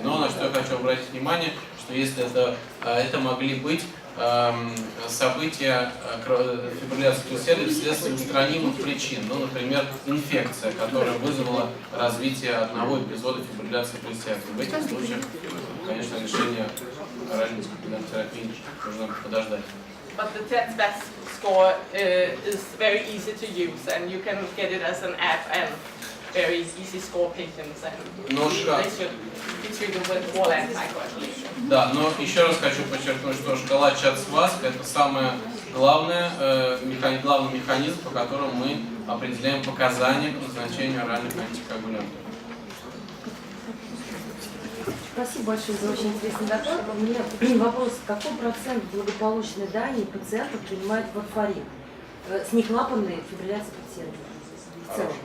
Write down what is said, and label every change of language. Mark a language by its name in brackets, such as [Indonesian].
[Russian] Но на что я хочу обратить внимание, что если это могли быть события фибрилляции предсердия вследствие устранимых причин, ну, например, инфекция, которая вызвала развитие одного эпизода фибрилляции предсердия. В этих случаях, конечно, решение оральной антикоагулянтной терапии нужно подождать. [English] But the TETS-VAS score is very easy to use, and you can get it as an app and very easy score patients, and they should be treated with all anticoagulation. [Russian] Да, но еще раз хочу подчеркнуть, что шкала ЧАД-СВАС – это самый главный механизм, по которому мы определяем показания к назначению оральных антикоагулянтов. Спасибо большое за очень интересный доклад. У меня вопрос: какой процент благополучной Дании пациентов принимает варфарин с неклапанной фибрилляцией предсердия?